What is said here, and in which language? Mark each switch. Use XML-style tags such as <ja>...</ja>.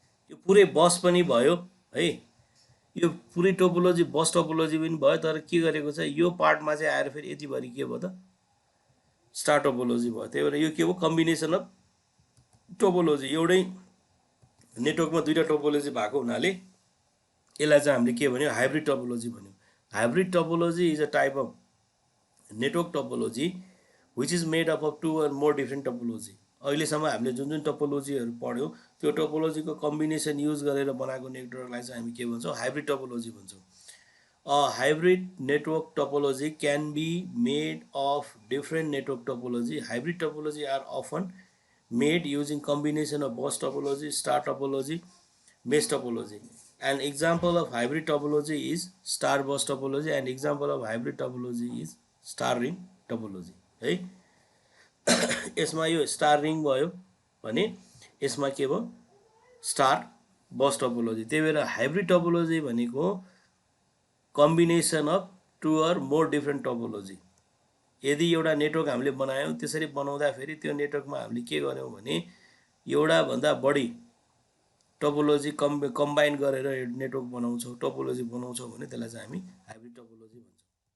<ne>यो पुरै बस पनि भयो है, यो पुरै टोपोलोजी बस टोपोलोजी पनि भयो। तर के गरेको छ यो पार्टमा चाहिँ आएर फेरि यतिभरि के भयो त स्टार टोपोलोजी भयो। त्यही भएर यो के हो कम्बिनेसन अफ टोपोलोजी। एउटै नेटवर्कमा दुईवटा टोपोलोजी भएको हुनाले यसलाई चाहिँ हामीले के भन्यो हाइब्रिड टोपोलोजी भन्यो।</ne> <en>Hybrid topology is a type of network topology which is made up of two or more different topology.</en> <ne>अहिलेसम्म हामीले जुन टोपोलोजीहरू पढ्यौँ त्यो टोपोलोजीको कम्बिनेसन युज गरेर बनाएको नेटवर्कलाई चाहिँ हामी के भन्छौँ हाइब्रिड टोपोलोजी भन्छौँ।</ne> <en>A hybrid network topology can be made of different network topology. Hybrid topology are often made using combination of bus topology, star topology, mesh topology. An example of hybrid topology is star bus topology and example of hybrid topology is star ring topology.</en> <ne>है यसमा यो star ring भयो भने यसमा के भयो star बस topology.</ne> <en>त्यही भएर hybrid topology भनेको combination of two or more different topology.</en> <ne>यदि एउटा नेटवर्क हामीले बनायौँ त्यसरी बनाउँदाखेरि त्यो नेटवर्कमा हामीले के गर्यौँ भने एउटा भन्दा बढी टोपोलोजी कम्बाइन गरेर नेटवर्क बनाउँछौँ टोपोलोजी बनाउँछौँ भने त्यसलाई चाहिँ हामी हाइब्रिड टोपोलोजी भन्छौँ।</ne>